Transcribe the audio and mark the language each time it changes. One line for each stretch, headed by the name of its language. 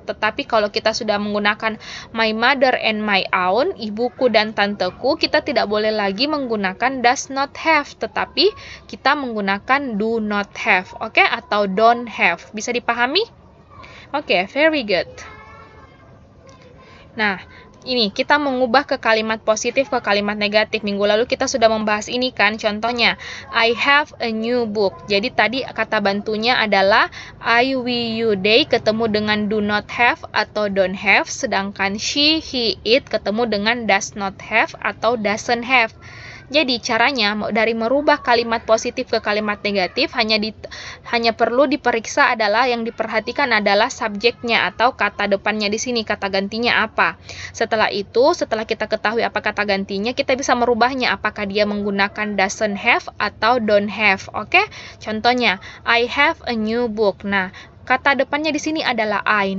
Indonesian: Tetapi kalau kita sudah menggunakan
English: my mother and my aunt,
Indonesian: ibuku dan tanteku, kita tidak boleh lagi menggunakan does not have. Tetapi kita menggunakan do not have. Oke? Atau don't have. Bisa dipahami? Oke,
English: very good.
Indonesian: Nah, ini kita mengubah ke kalimat positif ke kalimat negatif. Minggu lalu kita sudah membahas ini kan. Contohnya,
English: I have a new book.
Indonesian: Jadi tadi kata bantunya adalah I, we, you, they ketemu dengan do not have atau don't have. Sedangkan she, he, it ketemu dengan does not have atau doesn't have. Jadi caranya dari merubah kalimat positif ke kalimat negatif hanya perlu diperiksa adalah yang diperhatikan adalah subjeknya atau kata depannya di sini, kata gantinya apa. Setelah itu, setelah kita ketahui apa kata gantinya, kita bisa merubahnya apakah dia menggunakan doesn't have atau don't have. Oke? Contohnya,
English: I have a new book.
Indonesian: Nah, kata depannya di sini adalah I.